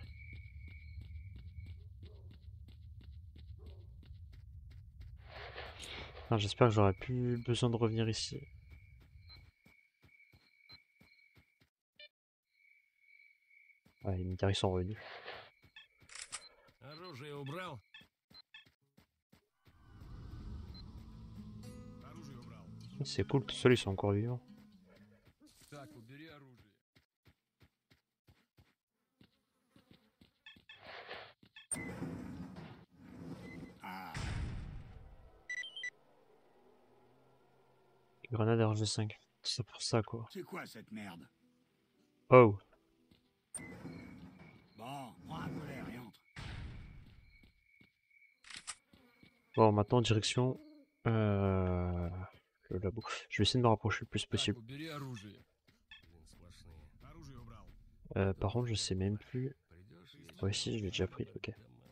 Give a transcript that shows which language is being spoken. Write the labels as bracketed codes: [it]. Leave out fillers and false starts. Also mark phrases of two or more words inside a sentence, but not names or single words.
[fr] J'espère que j'aurai plus besoin de revenir ici. Ouais, les militaires ils sont revenus. [ru] Оружие убрал? [fr] C'est cool, tout seuls ils sont encore vivants. [ru] Так, убери оружие. [fr] Grenade RG5. C'est pour ça quoi. C'est quoi cette merde? Oh! Bon, prends un peu l'air et entre. Bon, maintenant direction le labo. Je vais essayer de me rapprocher le plus [ru] Так, [fr] possible. [ru] убери оружие. Блин, сплошные. Оружие убрал. [fr] Par contre, je sais même plus. [ru] Придешь, если [fr] Ouais, si, je l'ai déjà pris, ok. [ru] домашний.